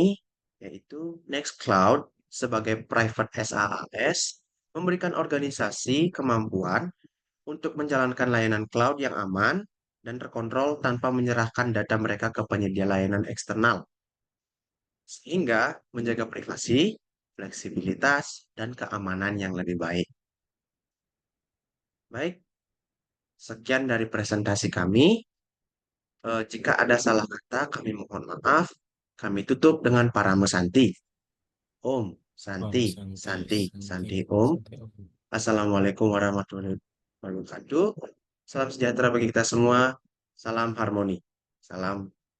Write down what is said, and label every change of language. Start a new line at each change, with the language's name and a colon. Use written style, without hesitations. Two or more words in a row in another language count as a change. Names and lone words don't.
Indonesian: yaitu Nextcloud sebagai
English: private SaaS
Indonesian: memberikan organisasi kemampuan untuk menjalankan layanan cloud yang aman dan terkontrol tanpa menyerahkan data mereka ke penyedia layanan eksternal, sehingga menjaga privasi, fleksibilitas, dan keamanan yang lebih baik. Baik, sekian dari presentasi kami. Jika ada salah kata, kami mohon maaf. Kami tutup dengan parame Santi. Om,
Sanskrit: Om Santi, Santi, Santi, Santi, Santi, Om. Santi, Om.
Arabic: السلام عليكم ورحمة الله وبركاته.
Indonesian: Salam sejahtera bagi kita semua. Salam harmoni. Salam